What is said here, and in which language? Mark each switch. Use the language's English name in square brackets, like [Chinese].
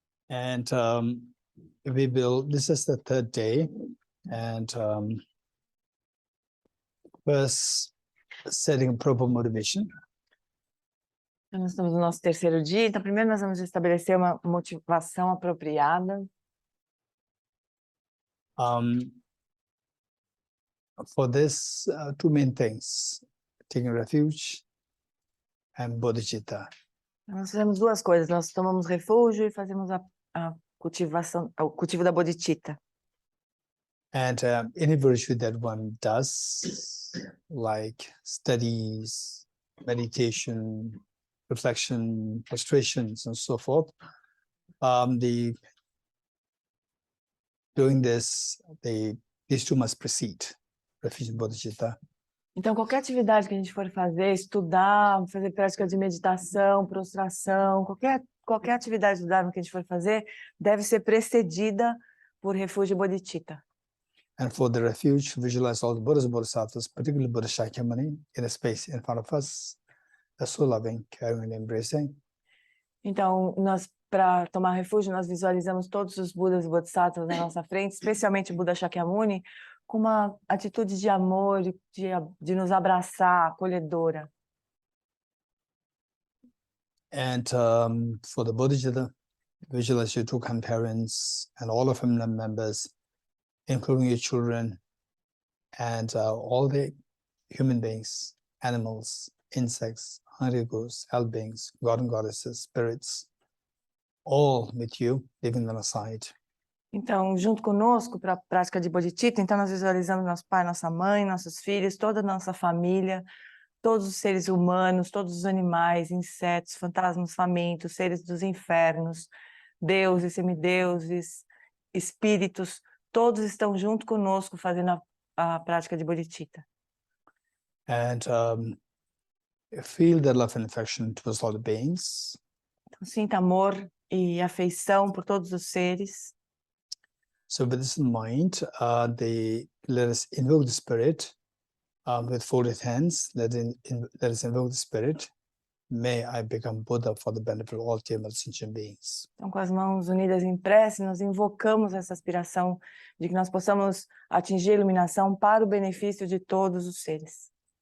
[English] And this is the third day, and first setting a proper motivation. [Portuguese] Então, nós estamos no nosso terceiro dia, então primeiro nós vamos estabelecer uma motivação apropriada. [English] For this, two main things, taking refuge and Bodhicitta. [Portuguese] Nós fazemos duas coisas, nós tomamos refúgio e fazemos a cultivação, o cultivo da Bodhicitta. [English] And any virtue that one does, like studies, meditation, reflection, frustrations, and so forth, doing this, these two must precede refuge and Bodhicitta. [Portuguese] Então, qualquer atividade que a gente for fazer, estudar, fazer prática de meditação, prostração, qualquer atividade do Dharma que a gente for fazer, deve ser precedida por refúgio e Bodhicitta. [English] And for the refuge, visualize all the Buddhas and Bodhisattvas, particularly Buddha Shakyamuni, in a space in front of us, that's so loving, caring, and embracing. [Portuguese] Então, para tomar refúgio, nós visualizamos todos os Budas e Bodhisattvas na nossa frente, especialmente o Buda Shakyamuni, com uma atitude de amor, de nos abraçar, acolhedora. [English] And for the Bodhicitta, visualize your two kind parents and all the family members, including your children, and all the human beings, animals, insects, hungry ghosts, hell beings, god and goddesses, spirits, all with you, leaving them aside. [Portuguese] Então, junto conosco, para a prática de Bodhicitta, então nós visualizamos nosso pai, nossa mãe, nossos filhos, toda a nossa família, todos os seres humanos, todos os animais, insetos, fantasmas famintos, seres dos infernos, deuses, semideuses, espíritos, todos estão junto conosco fazendo a prática de Bodhicitta. [English] And feel the love and affection towards all the beings. [Portuguese] Então, sinta amor e afeição por todos os seres. [English] So with this in mind, let us invoke the spirit with folded hands. Let us invoke the spirit. May I become Buddha for the benefit of all sentient beings. [Portuguese] Então, com as mãos unidas em prece, nós invocamos essa aspiração de que nós possamos atingir a iluminação para o benefício de todos os seres.